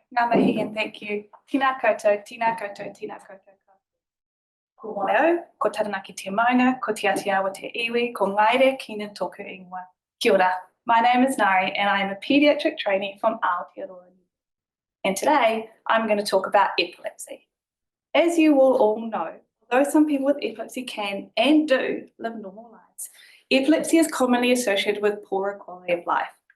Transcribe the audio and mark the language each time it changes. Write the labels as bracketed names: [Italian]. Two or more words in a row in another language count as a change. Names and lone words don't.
[Māori] Ngā mihi [English] and thank you. [Māori] Tēnā koutou, tēnā koutou, tēnā koutou. Ko Waio, ko Taranaki te maunga, ko te Atiawa te iwi, ko Ngaire, Keenan tōku ingoa. Kia ora. [English] My name is Ngaire and I am a paediatric trainee from Aotearoa. And today I'm going to talk about epilepsy. As you will all know, although some people with epilepsy can and do live normal lives, epilepsy is commonly associated with poorer quality of life.